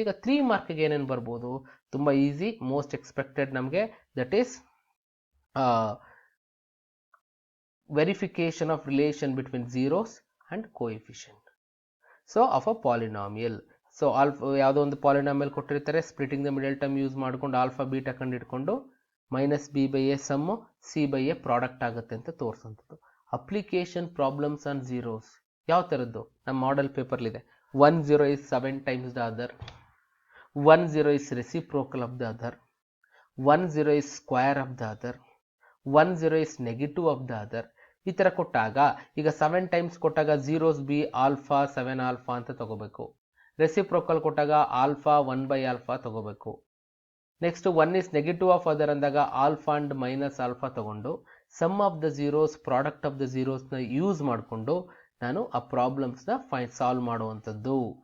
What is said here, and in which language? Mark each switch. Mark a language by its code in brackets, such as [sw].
[kn] ಈಗ 3 ಮಾರ್ಕ್ಗೆ ಏನೇನು ಬರ್ಬೋದು, ತುಂಬ ಈಸಿ, ಮೋಸ್ಟ್ ಎಕ್ಸ್ಪೆಕ್ಟೆಡ್ ನಮಗೆ, [en] That is verification of relation between zeros and coefficient so of a polynomial. [kn] So ಯಾವುದೋ ಒಂದು ಪಾಲಿನಾಮಿಯಲ್ ಕೊಟ್ಟಿರ್ತಾರೆ, splitting the middle term use ಮಾಡ್ಕೊಂಡು alpha beta ಕಂಡುಹಿಡ್ಕೊಂಡು -b/a sum c/a product ಆಗುತ್ತೆ ಅಂತ ತೋರಿಸೋಂಥದ್ದು. ಅಪ್ಲಿಕೇಶನ್ ಪ್ರಾಬ್ಲಮ್ಸ್ ಆನ್ ಝೀರೋಸ್ ಯಾವ ಥರದ್ದು ನಮ್ಮ model ಪೇಪರ್ಲಿದೆ. [en] 1 0 is 7 times the other, 1 0 is reciprocal of the other, 1 0 is square of the other, 1 0 is negative of the other. [kn] ಈ ಥರ ಕೊಟ್ಟಾಗ, ಈಗ 7 ಟೈಮ್ಸ್ ಕೊಟ್ಟಾಗ ಝೀರೋಸ್ ಬಿ ಆಲ್ಫಾ 7 ಆಲ್ಫಾ ಅಂತ ತಗೋಬೇಕು. ರೆಸಿಪ್ರೋಕಲ್ ಕೊಟ್ಟಾಗ ಆಲ್ಫಾ 1/α ತಗೋಬೇಕು. Next 1 is negative of other ಅಂದಾಗ ಆಲ್ಫಾ ಅಂಡ್ ಮೈನಸ್ ಆಲ್ಫಾ ತಗೊಂಡು some of the zeros, product of the ಝೀರೋಸ್ನ use ಮಾಡಿಕೊಂಡು ನಾನು ಆ ಪ್ರಾಬ್ಲಮ್ಸ್ನ ಸಾಲ್ವ್ ಮಾಡುವಂಥದ್ದು.